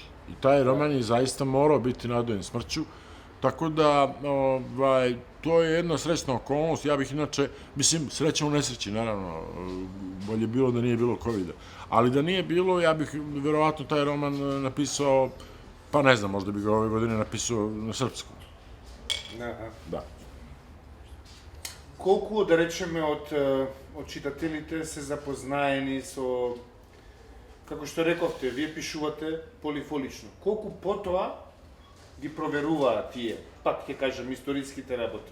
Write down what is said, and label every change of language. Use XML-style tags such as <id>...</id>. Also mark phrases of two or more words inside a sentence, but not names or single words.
<sr>I taj roman je zaista morao biti nadojen smrću, tako da to je jedna srećna okolnost, ja bih inače, mislim, sreća u nesreći, naravno, bolje bilo da nije bilo COVID-a, ali da nije bilo, ja bih verovatno taj roman napisao, pa ne znam, možda bih ga ove godine napisao na srpskom. Da.</sr> <mk>Колку, да речеме, од читателите се запознаени со, како што рековте, вие пишувате полифолично. Колку потоа ги проверуваат тие, пак ќе кажам, историските работи?</mk>